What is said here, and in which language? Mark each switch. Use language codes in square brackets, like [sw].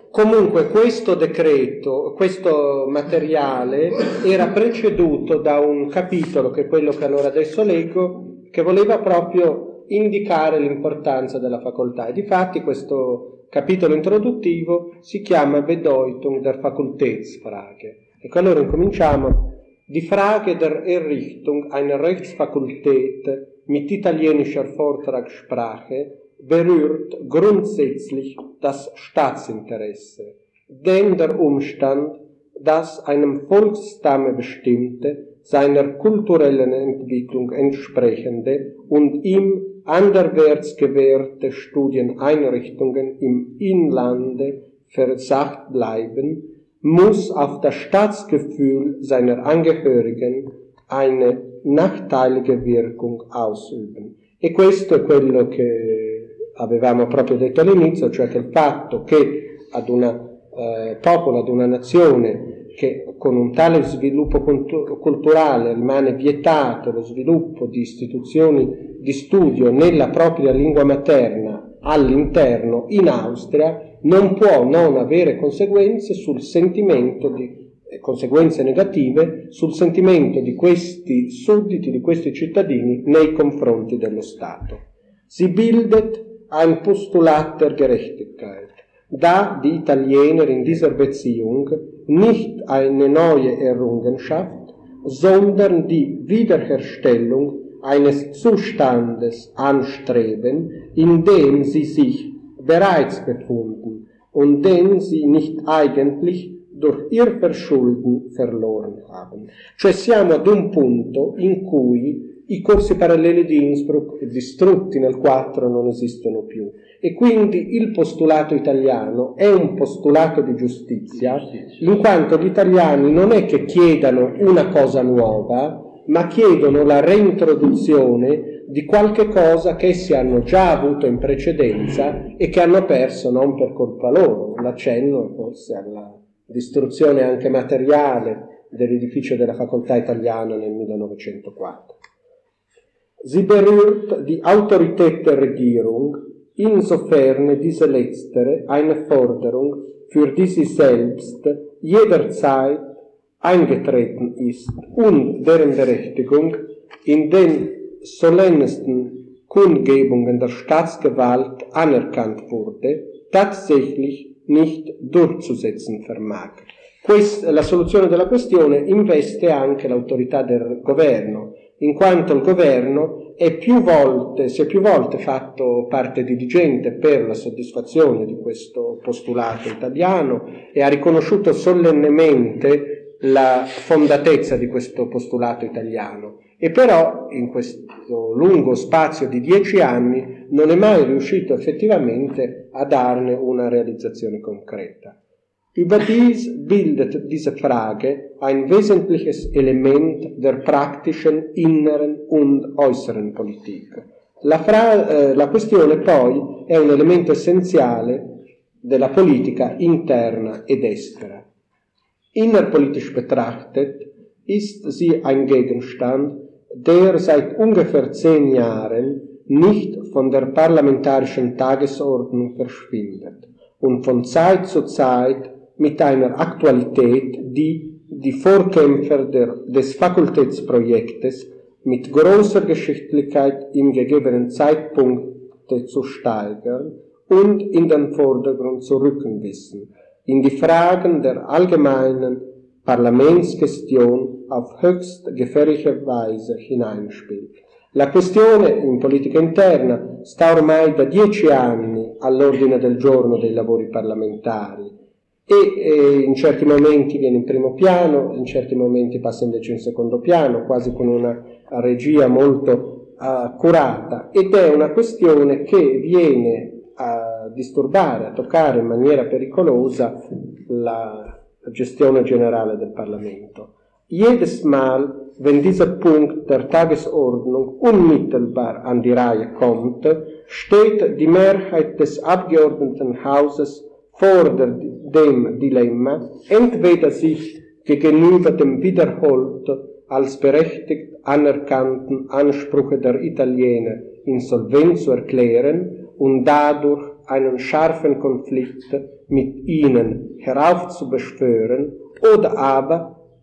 [it] Comunque questo decreto, questo materiale era preceduto da un capitolo, che è quello che allora adesso leggo, che voleva proprio indicare l'importanza della facoltà. E difatti questo capitolo introduttivo si chiama [de] Bedeutung der Fakultätsfrage. [it] Ecco, allora incominciamo. [de] Die Frage der Errichtung einer Rechtsfakultät mit italienischer Vortragssprache berührt grundsätzlich das Staatsinteresse, den der Umstand, dass einem Volksstamme bestimmte, seiner kulturellen Entwicklung entsprechende und ihm anderwärts gewährte Studieneinrichtungen im Inlande versagt bleiben, muss auf das Staatsgefühl seiner Angehörigen eine nachteilige Wirkung ausüben. [it] E questo è quello che avevamo proprio detto all'inizio, cioè che il fatto che ad una popolo, ad una nazione che con un tale sviluppo culturale rimane vietato lo sviluppo di istituzioni di studio nella propria lingua materna all'interno in Austria, non può non avere conseguenze sul sentimento di conseguenze negative sul sentimento di questi sudditi, di questi cittadini nei confronti dello Stato. [de] Sie bildet ein Postulat der Gerechtigkeit, da die Italiener in dieser Beziehung nicht eine neue Errungenschaft, sondern die Wiederherstellung eines Zustandes anstreben, in dem sie sich bereits befunden und den sie nicht eigentlich durch ihr Verschulden verloren haben. [it] Cioè siamo ad un punto in cui i corsi paralleli di Innsbruck, distrutti nel 4, non esistono più. E quindi il postulato italiano è un postulato di giustizia, in quanto gli italiani non è che chiedano una cosa nuova, ma chiedono la reintroduzione di qualche cosa che essi hanno già avuto in precedenza e che hanno perso non per colpa loro. L'accenno forse alla distruzione anche materiale dell'edificio della facoltà italiana nel 1904. [de] Sie berührt die Autorität der Regierung, insofern diese letztere eine Forderung für die sie selbst jederzeit eingetreten ist und deren Berechtigung in den solennesten Kundgebungen der Staatsgewalt anerkannt wurde, tatsächlich nicht durchzusetzen vermag. [it] La soluzione della questione investe anche l'autorità del governo, in quanto il governo si è più volte fatto parte dirigente per la soddisfazione di questo postulato italiano e ha riconosciuto solennemente la fondatezza di questo postulato italiano. E però in questo lungo spazio di 10 anni non è mai riuscito effettivamente a darne una realizzazione concreta. [de] Über dies bildet diese Frage ein wesentliches Element der praktischen inneren und äußeren Politik. [it] La questione poi è un elemento essenziale della politica interna ed estera. [de] Innerpolitisch betrachtet ist sie ein Gegenstand, der seit ungefähr 10 Jahren nicht von der parlamentarischen Tagesordnung verschwindet und von Zeit zu Zeit mit einer Aktualität, die Vorkämpfer des Fakultätsprojektes mit großer Geschichtlichkeit im gegebenen Zeitpunkt zu steigern und in den Vordergrund zu rücken wissen, in die Fragen der allgemeinen Parlamentsgestion auf höchst gefährliche Weise hineinspielt. [it] La questione in politica interna sta ormai da 10 anni all'ordine del giorno dei lavori parlamentari, e in certi momenti viene in primo piano, in certi momenti passa invece in secondo piano, quasi con una regia molto accurata, ed è una questione che viene a disturbare, a toccare in maniera pericolosa la gestione generale del Parlamento. [de] Jedes Mal, wenn dieser Punkt der Tagesordnung unmittelbar an die Reihe kommt, steht die Mehrheit des Abgeordnetenhauses vor dem Dilemma, entweder sich gegenüber dem wiederholt als berechtigt anerkannten Anspruch der Italiener insolvent zu erklären und dadurch einen scharfen Konflikt mit ihnen heraufzubeschwören, oder aber